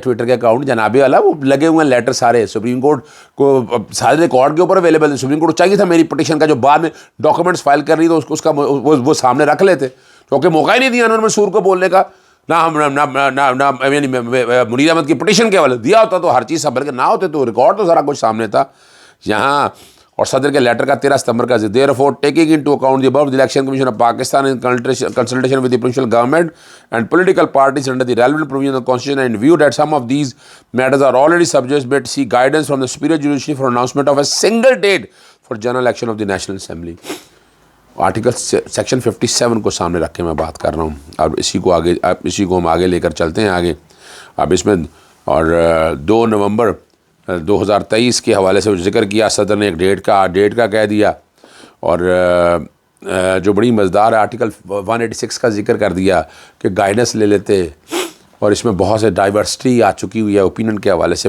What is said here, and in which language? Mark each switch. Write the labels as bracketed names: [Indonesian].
[Urdu] Twitter کے account جناب والا وہ لگے ہوئے ہیں لیٹر سارے سپریم کورٹ کو, سارے ریکارڈ کے اوپر اویلیبل ہے. سپریم کورٹ کو چاہیے تھا میری پٹیشن کا جو بعد میں ڈاکومنٹس فائل کر رہی تو اس کا وہ سامنے رکھ لیتے, کیونکہ موقع ہی نہیں دیا انہوں نے منصور کو بولنے کا. نہ ہم یعنی منیر احمد کی پٹیشن کے حوالے دیا ہوتا تو ہر چیز سب, بلکہ نہ ہوتے تو ریکارڈ تو سارا کچھ سامنے تھا یہاں. اور صدر کے لیٹر کا 13 ستمبر کا [English] therefore taking into account the above the election commission of Pakistan in consultation with the provincial government and political parties under the relevant provisions of the constitution, and in view that some of these matters are already subject to seek guidance from the superior judiciary for announcement of a single date for general election of the National Assembly. [Urdu] Article section 57 کو سامنے رکھ کے میں بات کر رہا ہوں. اب اسی کو ہم آگے لے کر چلتے ہیں آگے. اب اس میں اور 2 نومبر 2023 کے حوالے سے ذکر کیا صدر نے, ایک ڈیٹ کا کہہ دیا. اور جو بڑی مزدار ہے آرٹیکل 186 کا ذکر کر دیا کہ گائیڈنس لے لیتے, اور اس میں بہت سے ڈائیورسٹی آ چکی ہوئی ہے اوپینین کے حوالے سے.